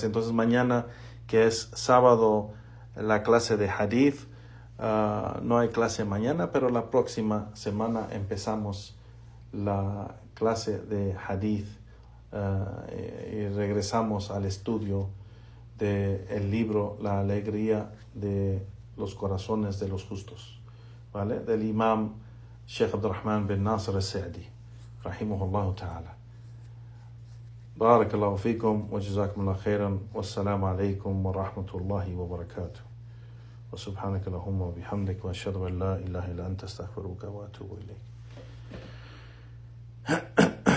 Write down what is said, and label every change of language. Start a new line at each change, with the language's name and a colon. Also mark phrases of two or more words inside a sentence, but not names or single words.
Spanish: Entonces mañana, que es sábado, la clase de hadith, no hay clase mañana, pero la próxima semana empezamos la clase de hadith y regresamos al estudio del libro La alegría de los corazones de los justos, ¿vale? Del imam Sheikh Abdurrahman bin Nasir al-Sa'di,
Arabic: رحمه الله تعالى. بارك الله فيكم وجزاكم الله خيرا. السلام عليكم ورحمة الله وبركاته. وسبحانك اللهم وبحمدك وأشهد أن لا إله إلا أنت أستغفرك وأتوب إليك.